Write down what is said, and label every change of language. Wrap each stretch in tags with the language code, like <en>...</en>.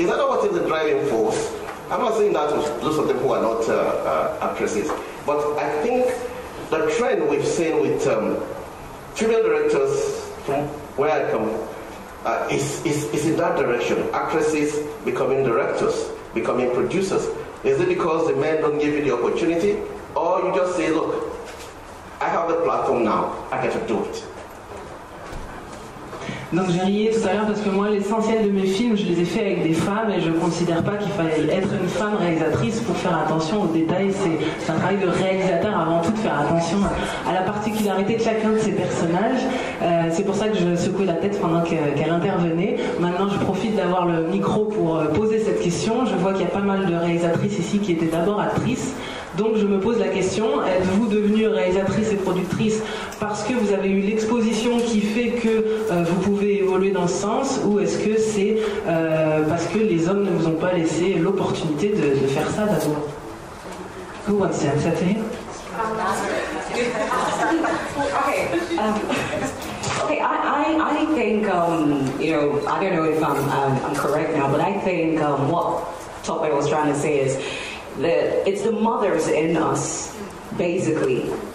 <en>Is that not what is the driving force? I'm not saying that to those of them who are not actresses, but I think the trend we've seen with female directors from where I come is in that direction. Actresses becoming directors, becoming producers. Is it because the men don't give you the opportunity, or you just say, look, I have the platform now, I get to do it?</en> <fr>Donc j'ai rié tout à l'heure parce que moi l'essentiel de mes films je les ai faits avec des femmes et je ne considère pas qu'il fallait être une femme réalisatrice pour faire attention aux détails. C'est un travail de réalisateur avant tout de faire attention à la particularité de chacun de ces personnages. C'est pour ça que je secouais la tête pendant qu'elle intervenait. Maintenant je profite d'avoir le micro pour poser cette question. Je vois qu'il y a pas mal de réalisatrices ici qui étaient d'abord actrices. Donc je me pose la question, êtes-vous devenue réalisatrice et productrice parce que vous avez eu l'exposition qui fait que vous pouvez évoluer dans ce sens, ou est-ce que c'est parce que les hommes ne vous ont pas laissé l'opportunité de faire ça d'abord?</fr> <en>Who wants to answer to him? Okay, I think, you know, I don't know if I'm correct now, but I think what Tope was trying to say is that it's the mothers in us, basically.</en>